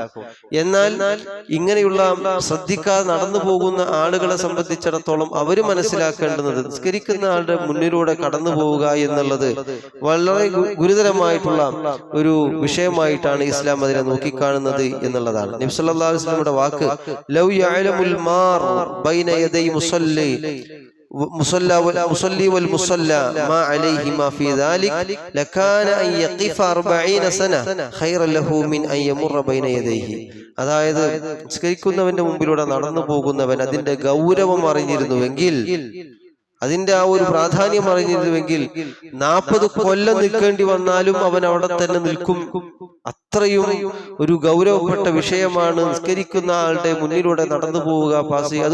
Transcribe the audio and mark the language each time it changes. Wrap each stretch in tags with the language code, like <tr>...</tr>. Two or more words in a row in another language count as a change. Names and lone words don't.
<ml>എന്നാൽ ഇങ്ങനെയുള്ള ശ്രദ്ധിക്കാതെ നടന്നു പോകുന്ന ആളുകളെ സംബന്ധിച്ചിടത്തോളം അവര് മനസ്സിലാക്കേണ്ടുന്നത് നിസ്കരിക്കുന്ന ആളുടെ മുന്നിലൂടെ കടന്നു പോവുക എന്നുള്ളത് വളരെ ഗുരുതരമായിട്ടുള്ള ഒരു വിഷയമായിട്ടാണ് ഇസ്ലാം അതിനെ നോക്കിക്കാണുന്നത് എന്നുള്ളതാണ്. നബി സല്ലല്ലാഹു അലൈഹി വസല്ലമയുടെ വാക്ക്</ml> <ar>لو يعلم المار بين يدي المصلي والمصلى ما عليهما في ذلك لكان أن يقف 40 سنة خيرا له من أن يمر بين يديه.</ar> <ml>അതായത് നിസ്കരിക്കുന്നവന്റെ മുമ്പിലൂടെ നടന്നു പോകുന്നവൻ അതിന്റെ ഗൗരവം അറിഞ്ഞിരുന്നുവെങ്കിൽ, അതിന്റെ ആ ഒരു പ്രാധാന്യം അറിഞ്ഞിരുന്നുവെങ്കിൽ 40 കൊല്ലം നിൽക്കേണ്ടി വന്നാലും അവൻ അവിടെ തന്നെ നിൽക്കും. അത്രയും ഒരു ഗൗരവപ്പെട്ട വിഷയമാണ് നിസ്കരിക്കുന്ന ആളുടെ മുന്നിലൂടെ നടന്നു പോവുക, പാസ് ചെയ്യുക.</ml>